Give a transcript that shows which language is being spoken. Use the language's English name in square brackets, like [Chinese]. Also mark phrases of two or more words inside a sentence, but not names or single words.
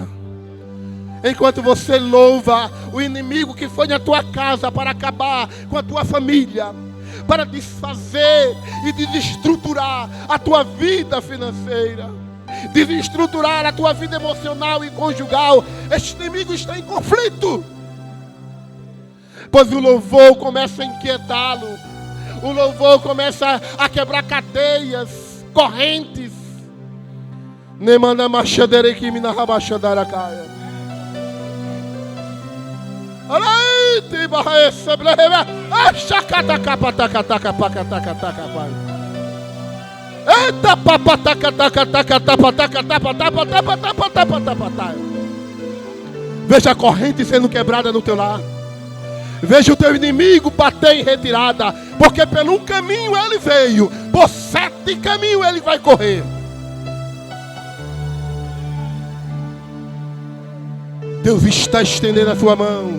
[Portuguese] Enquanto você louva, o inimigo que foi na tua casa para acabar com a tua família, para desfazer e desestruturar a tua vida financeira, desestruturar a tua vida emocional e conjugal, este inimigo está em conflito. Pois o louvor começa a inquietá-lo. O louvor começa a quebrar cadeias, correntes. Nemana machadere que me narrabachadara caia. Alaite barraessa bleva. Achacata capa taca taca paca taca taca pai. Eita papa taca taca taca tapa taca tapa tapa tapa tapa tapa tapa tapa. Veja a corrente sendo quebrada no teu lar. Veja o teu inimigo bater em retirada, porque pelo um caminho ele veio, por 7 caminhos ele vai correr. Deus está estendendo a sua mão.